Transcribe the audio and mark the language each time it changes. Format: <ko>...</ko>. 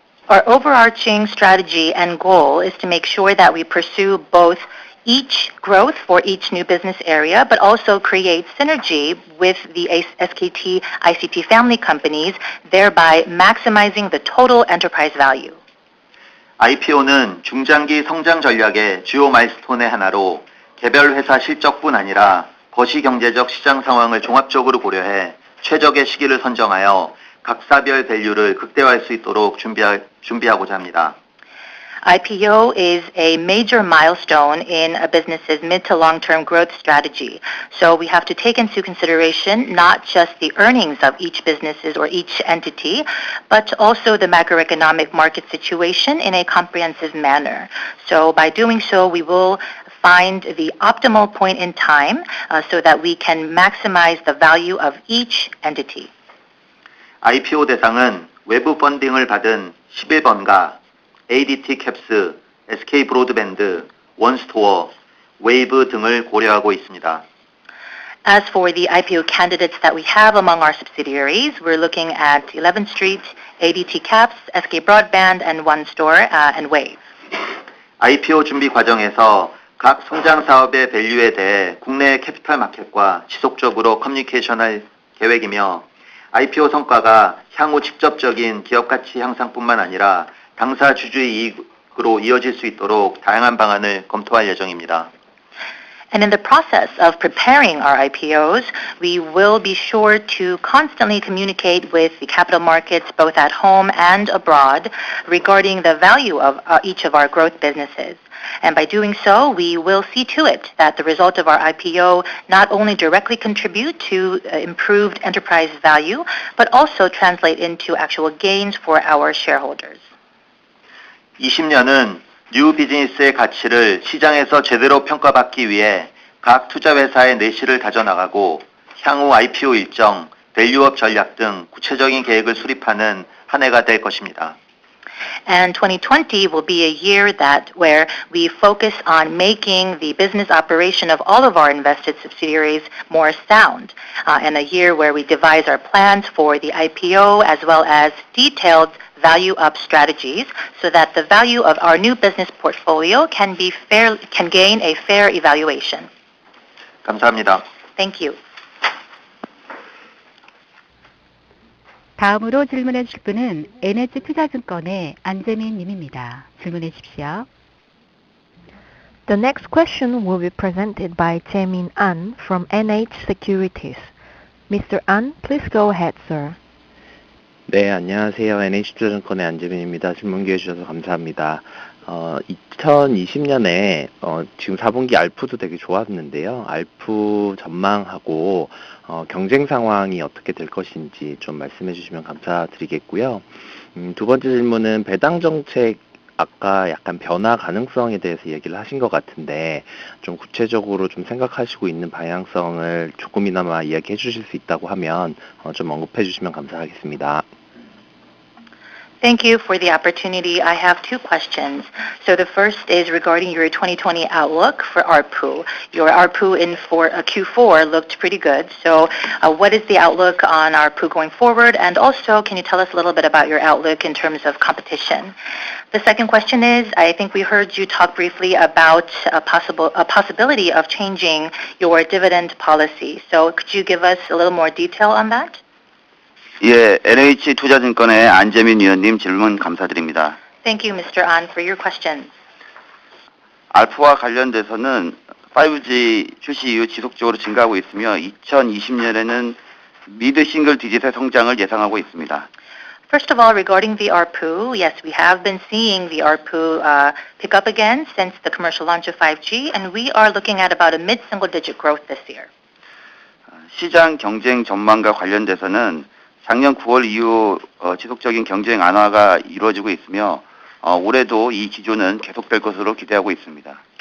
<en>Our overarching strategy and goal is to make sure that we pursue both each growth for each new business area, but also create synergy with the SKT ICT family companies, thereby maximizing the total enterprise value.</en> <ko>IPO는 중장기 성장 전략의 주요 마일스톤의 하나로 개별 회사 실적뿐 아니라 거시경제적 시장 상황을 종합적으로 고려해 최적의 시기를 선정하여 각 사별 밸류를 극대화할 수 있도록 준비하고자 합니다.</ko> <en>IPO is a major milestone in a business's mid to long-term growth strategy. So we have to take into consideration not just the earnings of each businesses or each entity, but also the macroeconomic market situation in a comprehensive manner. So by doing so, we will find the optimal point in time so that we can maximize the value of each entity.</en> <ko>IPO 대상은 외부 펀딩을 받은 11번가, ADT 캡스, SK 브로드밴드, 원스토어, 웨이브 등을 고려하고 있습니다.</ko> <en>As for the IPO candidates that we have among our subsidiaries, we're looking at 11th Street, ADT Caps, SK Broadband, and One Store, and Wave.</en> <ko>IPO 준비 과정에서 각 성장 사업의 밸류에 대해 국내 캐피탈 마켓과 지속적으로 커뮤니케이션할 계획이며 IPO 성과가 향후 직접적인 기업 가치 향상뿐만 아니라 당사 주주의 이익으로 이어질 수 있도록 다양한 방안을 검토할 예정입니다.</ko> <en>And in the process of preparing our IPOs, we will be sure to constantly communicate with the capital markets both at home and abroad regarding the value of each of our growth businesses. And by doing so, we will see to it that the result of our IPO not only directly contribute to improved enterprise value, but also translate into actual gains for our shareholders.</en> <ko>20년은 뉴 비즈니스의 가치를 시장에서 제대로 평가받기 위해 각 투자회사의 내실을 다져나가고 향후 IPO 일정, 밸류업 전략 등 구체적인 계획을 수립하는 한 해가 될 것입니다.</ko> <en>And 2020 will be a year where we focus on making the business operation of all of our invested subsidiaries more sound, and a year where we devise our plans for the IPO as well as detailed value-up strategies so that the value of our new business portfolio can gain a fair evaluation.</en> <ko>감사합니다.</ko> <en>Thank you.</en> <ko>다음으로 질문해 주실 분은 NH투자증권의 안재민 님입니다. 질문해 주십시오.</ko> <en>The next question will be presented by Jae-min An from NH Securities. Mr. An, please go ahead, sir.</en> <ko>네, 안녕하세요. NH투자증권의 안재민입니다. 질문 기회 주셔서 감사합니다. 2020년에 지금 4분기 알프도 되게 좋았는데요. 알프 전망하고 경쟁 상황이 어떻게 될 것인지 좀 말씀해 주시면 감사드리겠고요. 두 번째 질문은 배당 정책 아까 약간 변화 가능성에 대해서 얘기를 하신 것 같은데 좀 구체적으로 좀 생각하시고 있는 방향성을 조금이나마 이야기해 주실 수 있다고 하면 좀 언급해 주시면 감사하겠습니다.</ko> <en>Thank you for the opportunity. I have two questions. So the first is regarding your 2020 outlook for ARPU. Your ARPU for Q4 looked pretty good. So what is the outlook on ARPU going forward? And also, can you tell us a little bit about your outlook in terms of competition? The second question is, I think we heard you talk briefly about a possibility of changing your dividend policy. So could you give us a little more detail on that?</en> <ko>예, NH투자증권의 안재민 위원님 질문 감사드립니다.</ko> <en>Thank you, Mr. An, for your questions.</en> <ko>알프와 관련돼서는 5G 출시 이후 지속적으로 증가하고 있으며 2020년에는 미드 싱글 디짓의 성장을 예상하고 있습니다.</ko> <en>First of all, regarding the ARPU, yes, we have been seeing the ARPU pick up again since the commercial launch of 5G, and we are looking at about a mid-single-digit growth this year.</en> <ko>시장 경쟁 전망과 관련돼서는 작년 9월 이후 지속적인 경쟁 완화가 이루어지고 있으며 올해도 이 기조는 계속될 것으로 기대하고 있습니다.</ko>